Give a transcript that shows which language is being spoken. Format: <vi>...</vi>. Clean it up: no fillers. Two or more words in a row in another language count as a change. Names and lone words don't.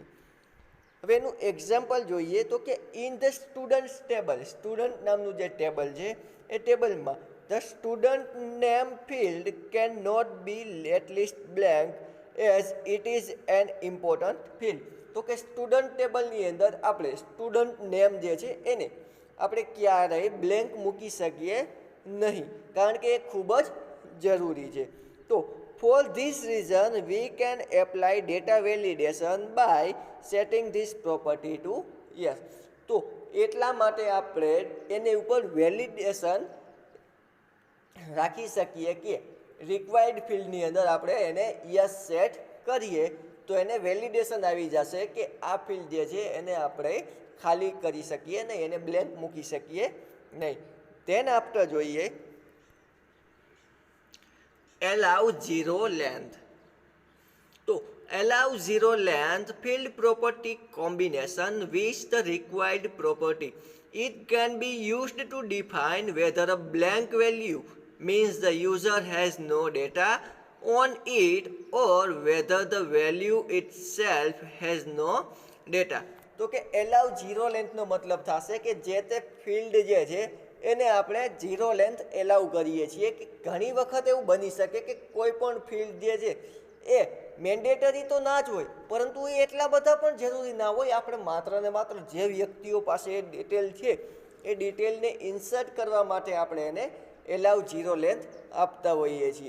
<gu>હવે એનું એક્ઝામ્પલ જોઈએ તો કે</gu> <en>in the students table,</en> <gu>સ્ટુડન્ટ નામનું જે ટેબલ છે એ ટેબલમાં</gu> <en>the student name field can not be let list blank as it is an important field.</en> <gu>તો કે સ્ટુડન્ટ ટેબલની અંદર આપણે સ્ટુડન્ટ નેમ જે છે એને આપણે ક્યારેય બ્લેન્ક મૂકી શકીએ નહીં, કારણ કે એ ખૂબ જ જરૂરી છે. તો</gu> <en>For this reason, we can apply data validation by setting this property to yes.</en> <gu>તો એટલા માટે આપણે એની ઉપર વેલિડેશન રાખી શકીએ કે રિક્વાયર્ડ ફિલ્ડની અંદર આપણે એને</gu> <en>yes set</en> <gu>કરીએ તો એને વેલિડેશન આવી જશે કે આ ફિલ્ડ જે છે એને આપણે ખાલી કરી શકીએ નહીં, એને બ્લેન્ક મૂકી શકીએ નહીં.</gu> <en>then after જોઈએ allow zero length. તો allow zero length field property combination with the required property. It can be used to define whether a blank value means the user has no data on it or whether the value itself has no data.</en> <gu>તો કે</gu> <en>allow zero length</en> <gu>નો મતલબ થશે કે જે તે ફિલ્ડ જે છે એને આપણે</gu> <en>zero length allow</en> <gu>કરીએ છીએ કે ઘણી વખત એવું બની શકે કે કોઈ પણ ફિલ્ડ જે છે એ મેન્ડેટરી તો ના જ હોય પરંતુ એ એટલા બધા પણ જરૂરી ના હોય. આપણે માત્ર ને માત્ર જે વ્યક્તિઓ પાસે એ ડિટેલ છે એ ડિટેલને ઇન્સર્ટ કરવા માટે આપણે એને</gu> <en>allow zero length</en> <gu>આપતા હોઈએ છીએ.</gu>